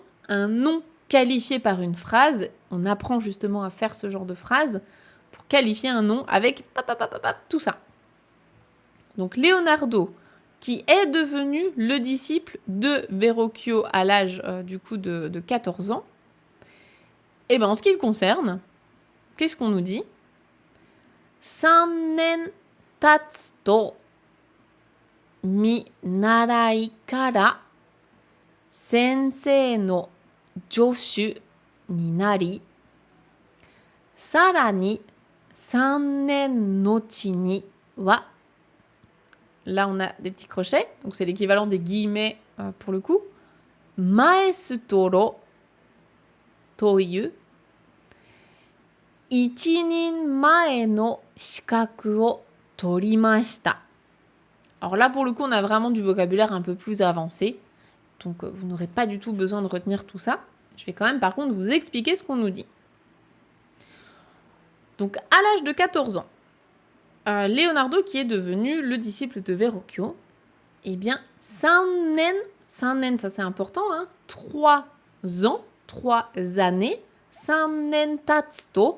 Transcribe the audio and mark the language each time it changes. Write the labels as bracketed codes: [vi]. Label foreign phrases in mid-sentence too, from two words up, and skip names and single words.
[fr] Un nom qualifié par une phrase, on apprend justement à faire ce genre de phrase pour qualifier un nom avec tout ça. Donc Leonardo, qui est devenu le disciple de Verrocchio à l'âge du coup de 14 ans, et bien en ce qui le concerne, qu'est-ce qu'on nous dit? [ja] 三年経つと見習いから先生の助手になり、さらに 3年のちには, [fr] là on a des petits crochets, donc c'est l'équivalent des guillemets pour le coup, maestro [ja] という一人前の資格を取りました. [fr] Alors là, pour le coup, on a vraiment du vocabulaire un peu plus avancé. Donc, vous n'aurez pas du tout besoin de retenir tout ça. Je vais quand même, par contre, vous expliquer ce qu'on nous dit. Donc, à l'âge de 14 ans, Leonardo, qui est devenu le disciple de Verrocchio, eh bien, sannen, ça c'est important, hein, 3 ans, 3 années, [ja] 三年経つと.